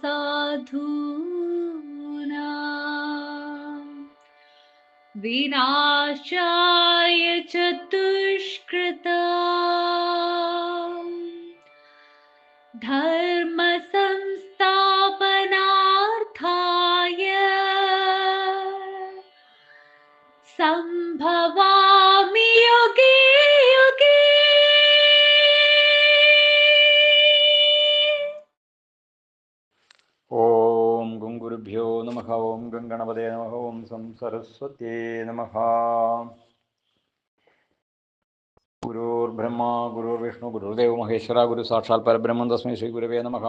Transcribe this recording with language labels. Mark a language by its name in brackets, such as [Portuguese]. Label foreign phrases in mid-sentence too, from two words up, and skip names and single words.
[Sanskrit] साधूनां विनाशाय च दुष्कृतां धर्म संस्थापनार्थाय संभवामि युगे युगे। ഓം ഗും ഗുരുഭ്യോ നമഃ. ഓം ഗം ഗണപതേ നമഃ. ഓം സം സരസ്വത്യേ നമഃ. ഗുരുർബ്രഹ്മ ഗുരുർവിഷ്ണു ഗുരുദേവ മഹേശ്വര ഗുരു സാക്ഷാൽ പരബ്രഹ്മം തസ്മൈ ശ്രീ ഗുരവേ നമഃ.